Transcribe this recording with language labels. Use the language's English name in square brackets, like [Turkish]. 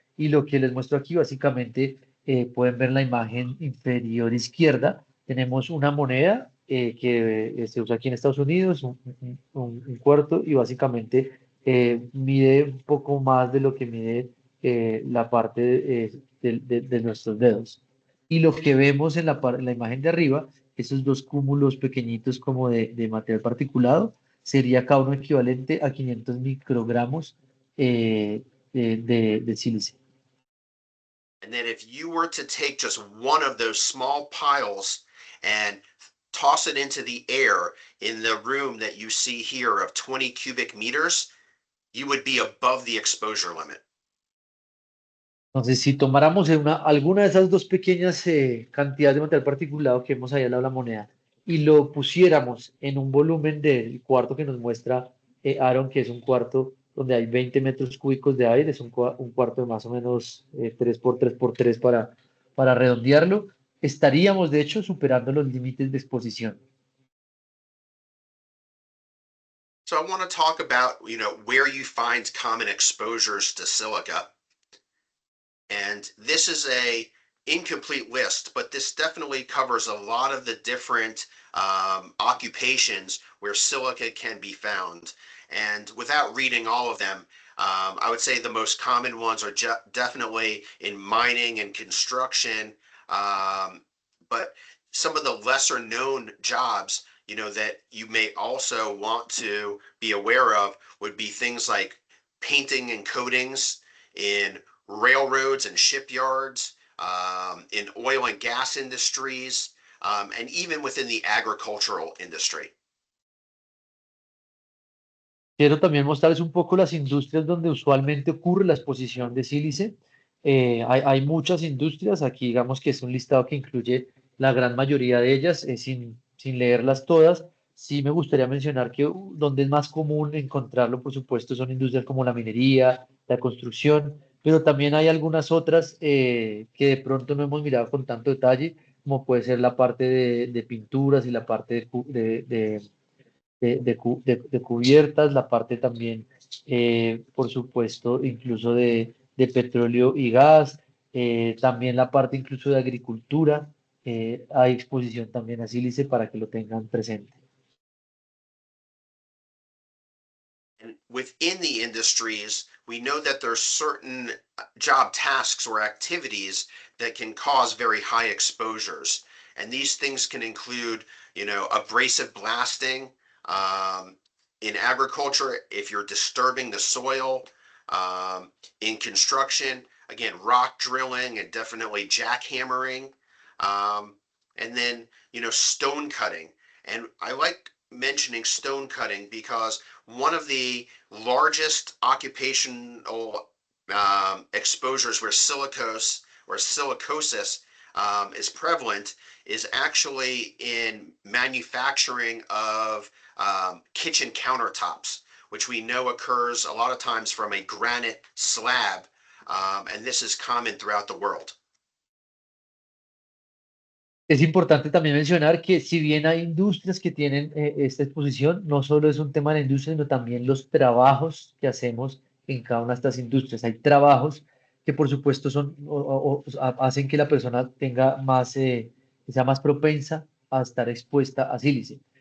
[Spanish] Y lo que les muestro aquí, básicamente, pueden ver en la imagen inferior izquierda, tenemos una moneda que se usa aquí en Estados Unidos, un cuarto, y básicamente mide un poco más de lo que mide la parte de nuestros dedos. Y lo que vemos en la imagen de arriba, esos dos cúmulos pequeñitos como de material particulado, sería cada uno equivalente a 500 microgramos de sílice. [English] And then if you were to take just one of those small piles and toss it into the air in the room that you see here of 20 cubic meters, you would be above the exposure limit. [Spanish] Entonces, si tomáramos alguna de esas dos pequeñas cantidades de material particulado que vemos ahí al lado de la moneda y lo pusiéramos en un volumen del cuarto que nos muestra Aaron, que es un cuarto donde hay 20 metros cúbicos de aire, es un cuarto de más o menos 3 por 3 por 3 para redondearlo. Estaríamos, de hecho, superando los límites de exposición. [English] So I want to talk about, where you find common exposures to silica. And this is a incomplete list, but this definitely covers a lot of the different occupations where silica can be found. And without reading all of them, I would say the most common ones are definitely in mining and construction. But some of the lesser known jobs, that you may also want to be aware of would be things like painting and coatings in railroads and shipyards, in oil and gas industries, and even within the agricultural industry. [Spanish] Quiero también mostrarles un poco las industrias donde usualmente ocurre la exposición de sílice. Hay muchas industrias, aquí digamos que es un listado que incluye la gran mayoría de ellas, sin leerlas todas. Sí me gustaría mencionar que donde es más común encontrarlo, por supuesto, son industrias como la minería, la construcción, pero también hay algunas otras que de pronto no hemos mirado con tanto detalle, como puede ser la parte de pinturas y la parte de cubiertas, la parte también, por supuesto, incluso de petróleo y gas, también la parte incluso de agricultura. Hay exposición también a sílice para que lo tengan presente. [English] And within the industries, we know that there's certain job tasks or activities that can cause very high exposures. And these things can include, abrasive blasting, in agriculture, if you're disturbing the soil, in construction, again, rock drilling and definitely jackhammering, um, and then, stone cutting. And I like mentioning stone cutting because one of the largest occupational exposures where silicose or silicosis is prevalent is actually in manufacturing of kitchen countertops, which we know occurs a lot of times from a granite slab, and this is common throughout the world. [Spanish] Es importante también mencionar que si bien hay industrias que tienen esta exposición, no solo es un tema de la industria, sino también los trabajos que hacemos en cada una de estas industrias. Hay trabajos que por supuesto hacen que la persona tenga más, que sea más propensa a estar expuesta a sílice.